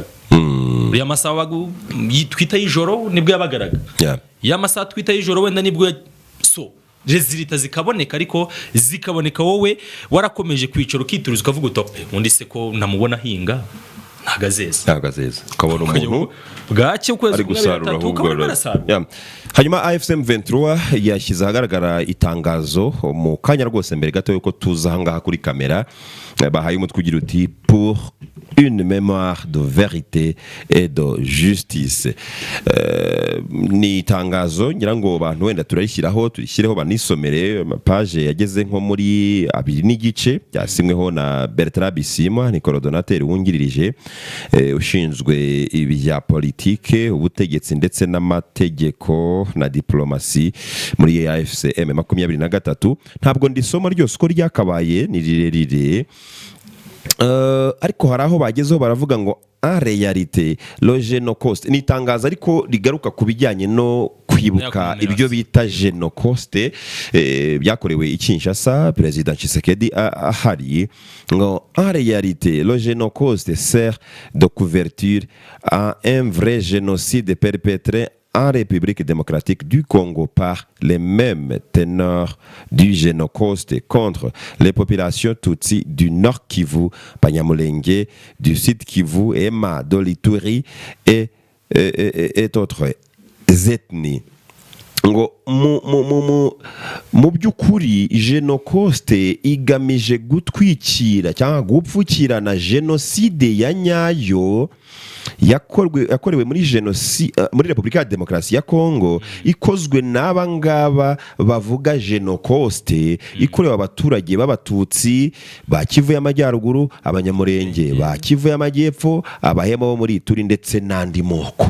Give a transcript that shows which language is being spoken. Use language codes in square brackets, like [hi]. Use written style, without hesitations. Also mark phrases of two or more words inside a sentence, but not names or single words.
[rw] Ya masaha wabaga twita y'ijoro nibwo yabagaraga, ya masaha twita y'ijoro wenda nibwo so resulta zikaboneka, ariko zikaboneka wowe warakomeje kwicara ukituruza ukavuga utope undi se ko namubona hinga ntagazeza ukabona umuntu bwacye ukwezi ari gusarura ahubwo. Hanyuma AFC M23 yashyize ahagaragara itangazo mu kanya rwose mbere gato yuko tuza ahangaha kuri kamera, bahaye umutwe ugira uti [fr] pour une mémoire de vérité et de justice. [rw] Ni itangazo ngira ngo abantu wenda turishyireho banisomere page yageze nko muri 2 n'igice, byasimweho na Bertrand Bisimwa, ni coordinateur wungirije ushinzwe ibya politike, ubutegetsi ndetse n'amategeko na diplomasi muri AFC M23. Ntabwo ndisoma ryose uko ryakabaye, ni rirerire, ariko hari aho bagezeho baravuga ngo [fr] en réalité le génocide [rw] ni itangazo ariko rigaruka ku bijyanye no kwibuka ibyo bita Génocide byakorewe i Kinshasa. Perezida Tshisekedi ahari ngo [fr] en réalité le Génocide sert de couverture à un vrai génocide perpétré en République démocratique du Congo par les mêmes teneurs du Génocide contre les populations Tutsi du Nord Kivu, Banyamulenge, du Sud Kivu, Ema, d'Olituri et autres ethnies. [rw] Ngo mu by'ukuri Génocide igamije gutwikira cyangwa gupfukirana Jenoside ya nyayo yakorewe muri Repubulika ya Demokarasi ya Kongo, ikozwe n'aba ngaba bavuga Génocide, ikorewe abaturage b'abatutsi ba Kivu y'Amajyaruguru, abanyamurenge ba Kivu y'Amajyepfo, abahema bo muri Ituri ndetse n'andi moko.